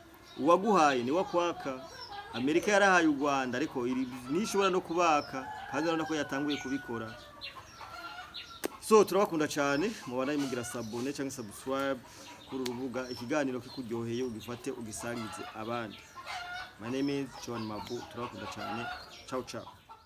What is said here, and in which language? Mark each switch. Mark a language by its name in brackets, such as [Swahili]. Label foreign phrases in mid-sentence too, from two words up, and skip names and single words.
[Rundi] Uwaguhaye ni wakwaka, Amerika yarahaye u Rwanda ariko nishobora no kubaka kandi urabona ko yatanguye kubikora. So turabakunda cyane mubana mugira sabone cyangwa subscribe kuri urubuga ikiganiro kikuryoheye ugifate ugisangize abandi. [English] My name is John Mabu, [Rundi] turabakunda cyane. [Italian] Ciao ciao.